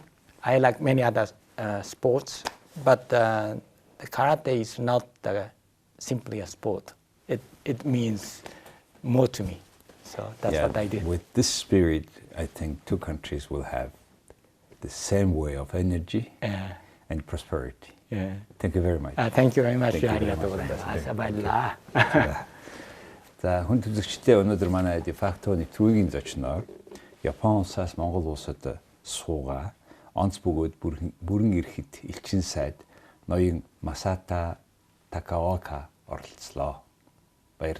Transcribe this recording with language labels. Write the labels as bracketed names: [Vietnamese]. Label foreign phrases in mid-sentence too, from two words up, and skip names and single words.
[English] I like many other sports, but the karate is not simply a sport. It means more to me. So that's what I did. With this spirit, I think two countries will have the same way of energy and prosperity. Yeah. Thank you very much. Thank you very much. Thank you very much. [Mongolian] Баярлалаа. За хүн төлөвчтэй өнөөдөр манай дефактоны төвийн зочноор Япон улсаас Монгол улсад суугаа онц бөгөөд бүрэн эрхт элчин сайд ноён Масато Takaoka оролцлоо.